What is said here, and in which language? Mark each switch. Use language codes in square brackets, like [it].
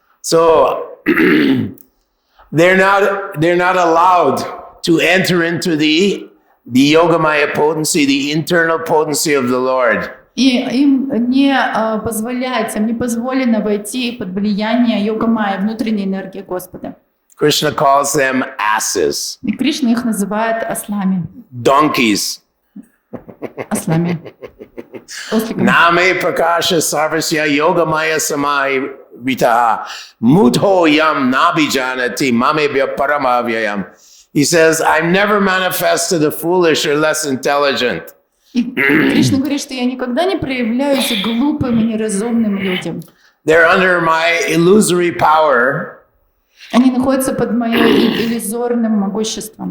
[en] So they're not allowed to enter into the Yogamaya potency, the internal potency of the Lord. [ru] И им не позволено войти под влияние йога-майя, внутренней энергии Господа. [en] Krishna calls them asses. [ru] И Кришна их называет ослами. [en] Donkeys. [ru] Ослами. Осликами. [sa] Name prakasha sarvasya yogamaya samai vitaha mudho yam nabijanati mamebhya paramavyayam. [en] He says, I'm never manifest to the foolish or less intelligent. [ru] И Кришна говорит, что я никогда не проявляюсь глупым и неразумным людям. [en] They're under my illusory power. [ru] Они находятся под моим иллюзорным могуществом.